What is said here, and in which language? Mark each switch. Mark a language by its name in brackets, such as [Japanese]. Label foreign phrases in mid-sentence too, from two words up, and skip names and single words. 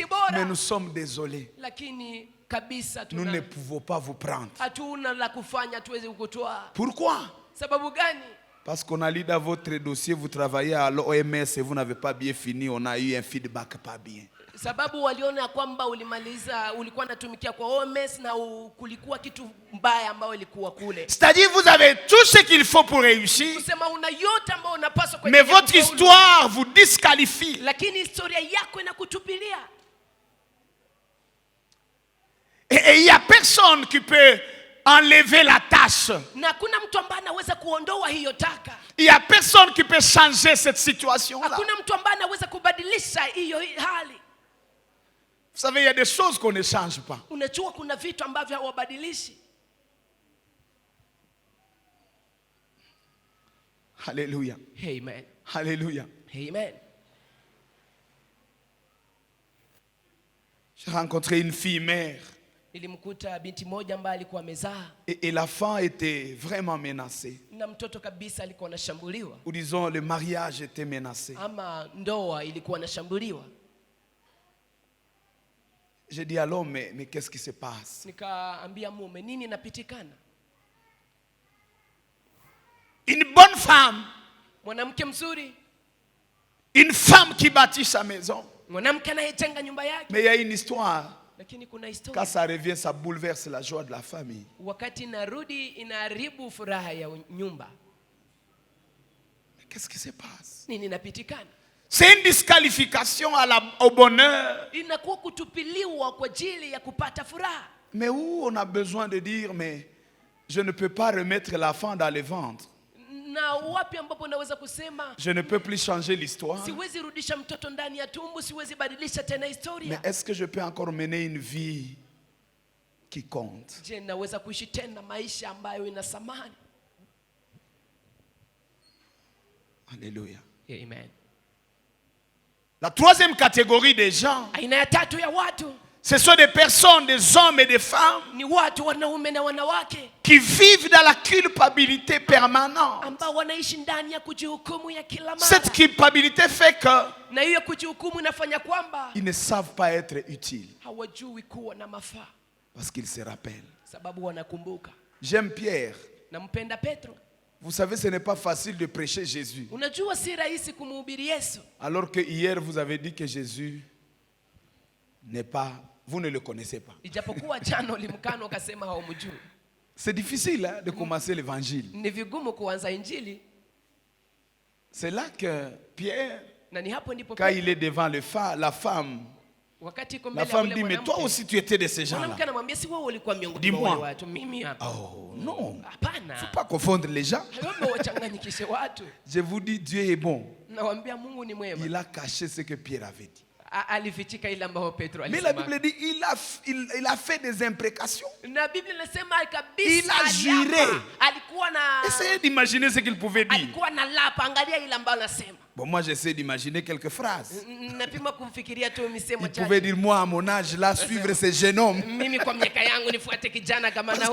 [French] mais [Swahili] bora, [French] nous sommes désolés. [Swahili] lakini kabisa [French] Nous ne pouvons pas vous prendre. [Swahili] hatuna la kufanya, tuweze kukutoa. [French] Pourquoi? [Swahili] Sababu gani? [French] Parce qu'on a lu dans votre dossier, vous travaillez à l'OMS et vous n'avez pas bien fini, on a eu un feedback pas bien. [Swahili] Sababu waliona kwamba ulimaliza, ulikuwa natumikia kwa OMS na kulikuwa kitu mbaya ambayo ilikuwa kule. [French] C'est-à-dire vous avez tout ce qu'il faut pour réussir, [Swahili] Kusema una yote ambayo unapaswa [French] mais votre histoire vous disqualifie. [Swahili] lakini historia yako inakutupilia. [French] Et il n'y a personne qui peut enlever la tâche. [Swahili] Na hakuna mtu ambaye anaweza kuondoa hiyo taka. [French] Il n'y a personne qui peut changer cette situation-là. [Swahili] Hakuna mtu ambaye anaweza kubadilisha hiyo hali. [French] Vous savez, il y a des choses qu'on ne change pas. [Swahili] Unajua kuna vitu ambavyo hawabadilishi. [French] Alléluia. Amen. Alléluia. Amen. J'ai rencontré une fille mère [Swahili] Nilimkuta binti moja ambaye alikuwa amezaa [French] et l'enfant était vraiment menacé. [Swahili] na mtoto kabisa alikuwa anashambuliwa, [French] Ou disons, le mariage était menacé. [Swahili] ama ndoa ilikuwa inashambuliwa. [French] J'ai dit à l'homme, mais qu'est-ce qui se passe? [Swahili] Nikaambia mume, nini inapitikana? [French] Une bonne femme, [Swahili] Mwanamke mzuri, [French] une femme qui bâtit sa maison. [Swahili] mwanamke anayejenga nyumba yake, [French] Mais il y a une histoire. [Swahili] lakini kuna [French] Quand [Swahili] historia. [French] ça revient, ça bouleverse la joie de la famille. [Swahili] Wakati inarudi inaharibu furaha ya nyumba. [French] Mais qu'est-ce qui se passe? [Swahili] Nini inapitikana? [French] C'est une disqualification au bonheur. [Swahili] Inakuwa kutupiliwa kwa ajili ya kupata furaha. [French] Mais où on a besoin de dire, mais je ne peux pas remettre l'enfant dans le ventre. [Swahili] Na wapi ambapo naweza kusema [French] Je ne peux plus changer l'histoire. [Swahili] siwezi rudisha mtoto ndani ya tumbo, siwezi badilisha tena [French] Mais [Swahili] historia. [French] est-ce que je peux encore mener une vie qui compte? [Swahili] Je, naweza kuishi tena maisha ambayo ina thamani? [French] Alléluia. Amen. La troisième catégorie des gens, [Swahili] Aina ya tatu ya watu, [French] Ce sont des personnes, des hommes et des femmes [Swahili] Ni watu wanaume na wanawake [French] qui vivent dans la culpabilité permanente. [Swahili] ambao wanaishi ndani ya kujihukumu ya kila mara. [French] Cette culpabilité fait que [Swahili] Na hiyo kujihukumu inafanya kwamba [French] ils ne savent pas être utiles [Swahili] hawajui kuwa na mafaa, [French] parce qu'ils se rappellent. [Swahili] sababu wanakumbuka. [French] J'aime Pierre. [Swahili] Nampenda Petro. [French] Vous savez, ce n'est pas facile de prêcher Jésus. [Swahili] Unajua si rahisi kumhubiri Yesu. [French] Alors que hier, vous avez dit que Jésus n'est pas... Vous ne le connaissez pas. [Swahili] Ijapokuwa jana ulimkana ukasema haumjui. [French] C'est difficile hein, de commencer l'évangile. [Swahili] Ni vigumu kuanza injili. [French] C'est là que Pierre, [Swahili] Na ni hapo ndipo [French] quand il est devant la femme, [Swahili] wakati iko [French] la [Swahili] mbele ya [French] femme [Swahili] ule [French] dit, mais [Swahili] mwanamke, [French] toi aussi tu étais de ces gens-là. [Swahili] mwanamke anamwambia si wewe ulikuwa miongoni [French] Dis-moi. [Swahili] mwa wale watu, mimi hapa. [French] Oh non, [Swahili] Hapana. [French] faut pas confondre les gens. [Swahili] Hayo wachanganyikishe watu. [French] Je vous dis, Dieu est bon. [Swahili] Nawaambia Mungu ni mwema. [French] Il a caché ce que Pierre avait dit. [Swahili] Alifichika ile ambayo Petro [French] Mais la [Swahili] alisema. [French] Bible dit, il a fait des imprécations. [Swahili] Na Biblia inasema kabisa [French] Il a juré. [Swahili] alikuwa na [French] Essayez d'imaginer ce qu'il pouvait dire. [Swahili] alikuwa na lapa, angalia ile ambayo anasema. [French] Bon, moi j'essaie d'imaginer quelques phrases. [Swahili] Napima kumfikiria tu misemo [French] Il pouvait [Swahili] chache. [French] dire, moi à mon âge, là, suivre ce jeune homme. [Swahili] Mimi kwa miaka yangu nifuate kijana kama na